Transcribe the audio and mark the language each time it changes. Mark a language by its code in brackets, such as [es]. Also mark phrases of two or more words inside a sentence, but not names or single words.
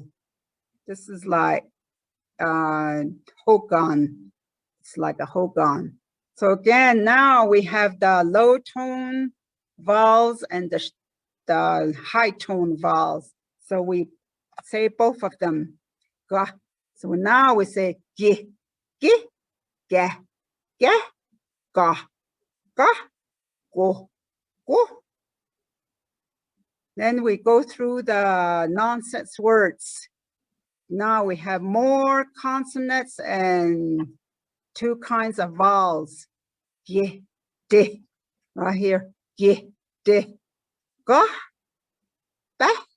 [en] This is like Hogan. It's like a Hogan. So again, now we have the low tone vowels and the high tone vowels. So we say both of them. Gah. So now we say gi, ga, ga, ga, ga, go, go. Then we go through the nonsense words. Now we have more consonants and 2 kinds of vowels. Ye, de, right here. Ye, de, ga, ba.